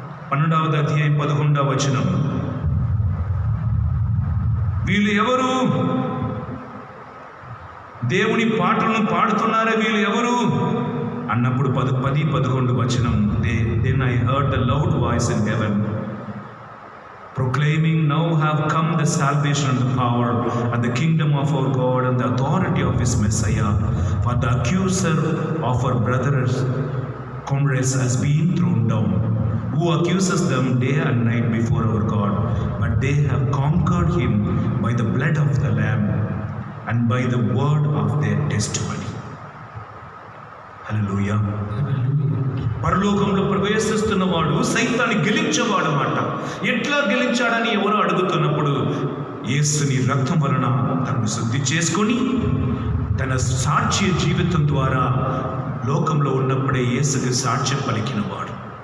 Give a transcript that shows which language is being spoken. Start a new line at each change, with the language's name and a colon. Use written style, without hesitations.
Telugu: 12వ అధ్యాయం 11వ వచనం. వీళ్ళు ఎవరు? దేవుని పాటలను పాడుతున్నారే, వీళ్ళు ఎవరు అన్నప్పుడు 10-11 వచనం.
English: Then I heard the loud voice in heaven proclaiming, now have come the salvation and the power and the kingdom of our God and the authority of his Messiah, for the accuser of our brothers comrades has been thrown down, who accuses them day and night before our God, but they have conquered him by the blood of the Lamb and by the word of their testimony.
Telugu: హల్లెలూయా. పరలోకంలో ప్రవేశిస్తున్న వాడు సైతాన్ని గెలించేవాడు అన్నమాట. ఎట్లా గెలించాడని ఎవరు అడుగుతున్నప్పుడు, యేసుని రక్తం వలన తనను శుద్ధి చేసుకొని తన సాక్ష్య జీవితం ద్వారా లోకంలో ఉన్నప్పుడే యేసుకి సాక్ష్యం పలికినవాడు.